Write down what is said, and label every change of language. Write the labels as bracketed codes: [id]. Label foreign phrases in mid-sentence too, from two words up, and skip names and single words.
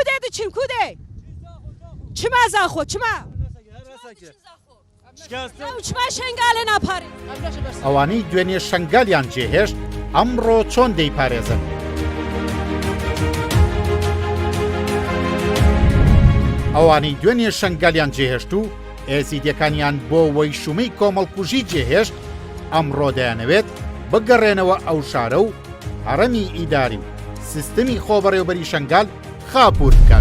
[ku] چنکو ده چما زاخو چما چما شەنگالە ناپارێ [ckb] ئەوانەی دوێنێ شەنگالیان جێهێشت ئەمڕۆ چۆن دەیپارێزن. ئەوانەی دوێنێ شەنگالیان جێهێشت و ئێزیدەکانیان بۆ وەی شومەی کۆمەڵکوژی جێهێشت ئەمڕۆ دەیانەوێت بگەڕێنەوە ئەو شارە و هەڕەمی ئیداری و سیستەمی خۆبەڕێوەبەری شەنگال خاپور بکات.